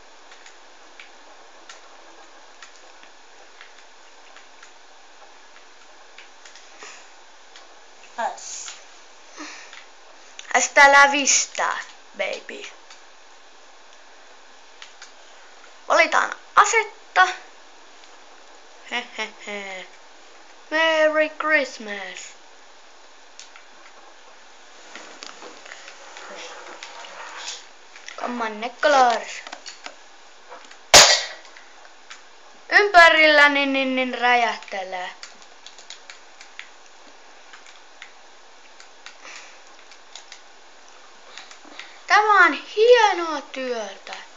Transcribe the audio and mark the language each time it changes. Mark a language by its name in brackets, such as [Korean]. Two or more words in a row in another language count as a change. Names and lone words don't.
[Spanish] Hasta la vista, baby. [Finnish] Valitaan asetta. Hehehe. [English] Merry Christmas. Come on, Nicholas. [Finnish] Ympärillä niin räjähtelee. Tämä on hienoa työtä.